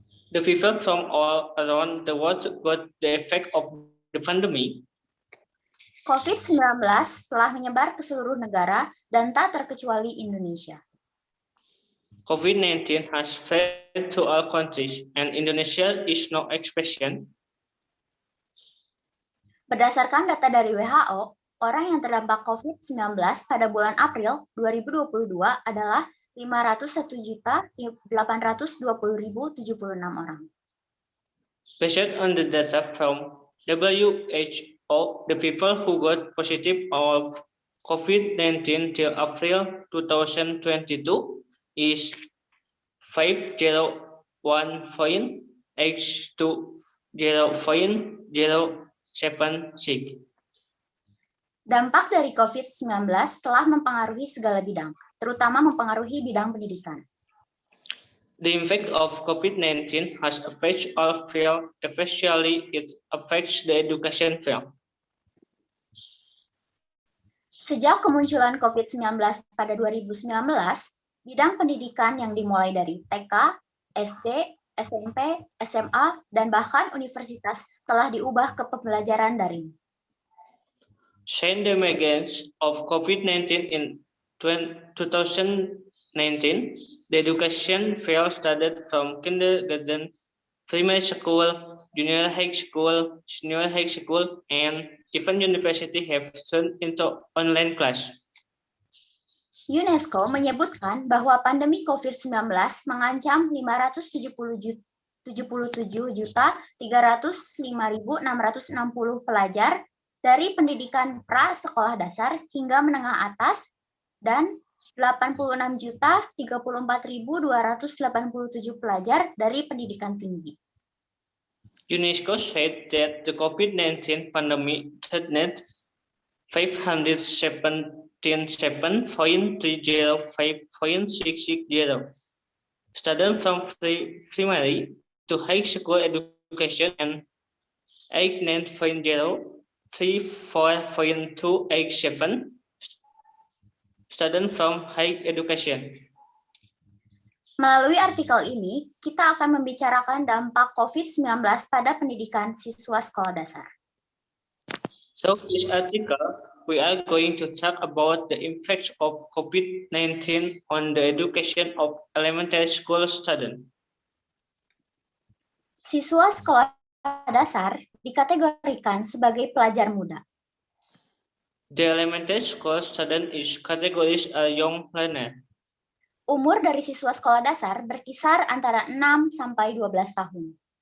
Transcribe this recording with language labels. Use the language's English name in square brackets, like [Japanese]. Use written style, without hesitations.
[English] The people from all around the world got the effect of the pandemic. [Indonesian] COVID-19 telah menyebar ke seluruh negara dan tak terkecuali Indonesia. [English] COVID-19 has spread to all countries, and Indonesia is no exception. [Indonesian] Berdasarkan data dari WHO, orang yang terdampak COVID-19 pada bulan April 2022 adalah 501.820.076 orang. [English] Based on the data from WHO, the people who got positive of COVID-19 till April 2022 is 501.820.076. [Indonesian] Dampak dari COVID-19 telah mempengaruhi segala bidang, terutama mempengaruhi bidang pendidikan. [English] The impact of COVID-19 has affected all fields, especially it affects the education field. [Indonesian] Sejak kemunculan COVID-19 pada 2019, bidang pendidikan yang dimulai dari TK, SD, SMP, SMA, dan bahkan universitas telah diubah ke pembelajaran daring. [English] Since the emergence of COVID-19 in 2019, the education field started from kindergarten, primary school, junior high school, senior high school, and even university have turned into online class. [Indonesian] UNESCO menyebutkan bahwa pandemi COVID-19 mengancam 577.305.660 pelajar dari pendidikan pra-sekolah dasar hingga menengah atas dan 86.034.287 pelajar dari pendidikan tinggi. [English] UNESCO said that the COVID-19 pandemic threatened 577.305.660 students from primary to high school education and 890.34.287 students from higher education. [Indonesian] Melalui artikel ini, kita akan membicarakan dampak COVID-19 pada pendidikan siswa sekolah dasar. [English] So in this article, we are going to talk about the impacts of COVID-19 on the education of elementary school students. [Indonesian] Siswa sekolah dasar dikategorikan sebagai pelajar muda. [English] The elementary school student is categorized as young learner. [Indonesian] Umur dari siswa sekolah dasar berkisar antara 6 sampai 12 tahun.